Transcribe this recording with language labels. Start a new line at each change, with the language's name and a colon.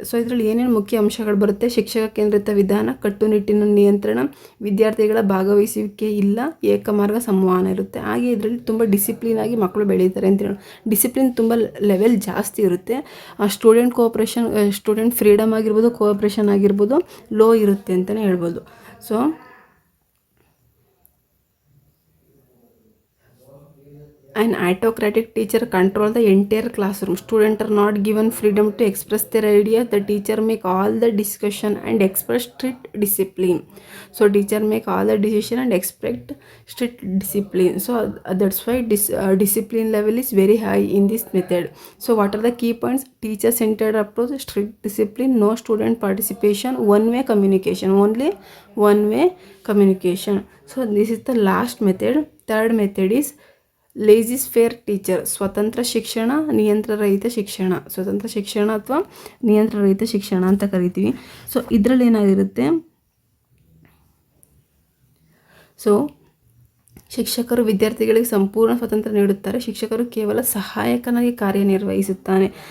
Kannada: So ಇದರಲ್ಲಿ ಏನೇನು ಮುಖ್ಯ ಅಂಶಗಳು ಬರುತ್ತೆ: ಶಿಕ್ಷಕ ಕೇಂದ್ರಿತ ವಿಧಾನ, ಕಟ್ಟುನಿಟ್ಟಿನ ನಿಯಂತ್ರಣ, ವಿದ್ಯಾರ್ಥಿಗಳ ಭಾಗವಹಿಸುವಿಕೆ ಇಲ್ಲ, ಏಕಮಾರ್ಗ ಸಂವಹನ ಇರುತ್ತೆ. ಹಾಗೆ ಇದರಲ್ಲಿ ತುಂಬ ಡಿಸಿಪ್ಲಿನ್ ಆಗಿ ಮಕ್ಕಳು ಬೆಳೀತಾರೆ ಅಂತ ಹೇಳಿ, ಡಿಸಿಪ್ಲಿನ್ ತುಂಬ ಲೆವೆಲ್ ಜಾಸ್ತಿ ಇರುತ್ತೆ. ಸ್ಟೂಡೆಂಟ್ ಕೋಆಪ್ರೇಷನ್, ಸ್ಟೂಡೆಂಟ್ ಫ್ರೀಡಮ್ ಆಗಿರ್ಬೋದು, ಕೋಆಪ್ರೇಷನ್ ಆಗಿರ್ಬೋದು ಲೋ ಇರುತ್ತೆ ಅಂತಲೇ ಹೇಳ್ಬೋದು.
English: So an autocratic teacher control the entire classroom. Students are not given freedom to express their ideas. The teacher make all the discussion and expect strict discipline. So teacher make all the decision and expect strict discipline. So that's why discipline level is very high in this method. So what are the key points? Teacher centered approach, strict discipline, no student participation, one way communication, only one way communication. So this is the last method. Third method is
Kannada: ಲೇಜಿಸ್ fair teacher, ಸ್ವತಂತ್ರ ಶಿಕ್ಷಣ, ನಿಯಂತ್ರಣರಹಿತ ಶಿಕ್ಷಣ ಅಥವಾ ನಿಯಂತ್ರಣರಹಿತ ಶಿಕ್ಷಣ ಅಂತ ಕರಿತೀವಿ. So ಇದರಲ್ಲಿ ಏನಾಗಿರುತ್ತೆ, so ಶಿಕ್ಷಕರು ವಿದ್ಯಾರ್ಥಿಗಳಿಗೆ ಸಂಪೂರ್ಣ ಸ್ವಾತಂತ್ರ್ಯ ನೀಡುತ್ತಾರೆ, ಶಿಕ್ಷಕರು ಕೇವಲ ಸಹಾಯಕನಾಗಿ ಕಾರ್ಯನಿರ್ವಹಿಸುತ್ತಾನೆ.